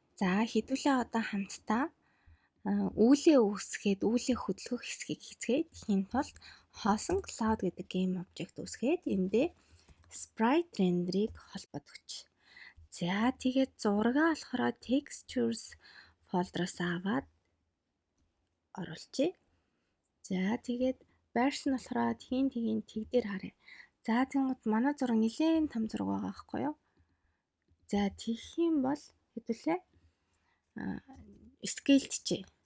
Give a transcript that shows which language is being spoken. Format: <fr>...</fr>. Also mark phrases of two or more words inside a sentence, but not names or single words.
<mn>За хэдүүлээ одоо хамтдаа үүлээ үүсгээд үүлээ хөдөлгөх хэсгийг хийцгээд хийн тулд хоосон cloud гэдэг</mn> <en>game object</en> <mn>үүсгээд эндээ</mn> <en>sprite render-</en> <mn>ыг холбогдож. За тэгээд зургаа болохоор</mn> <en>textures folder-</en> <mn>оос аваад оруулъя. За тэгээд version болохоор тгийн тэг дээр харъя. За тэгмэд манай зураг нэлээд том зураг байгаа байхгүй юу? За тэгэх юм бол хэдүүлээ scale-дчээ.</mn>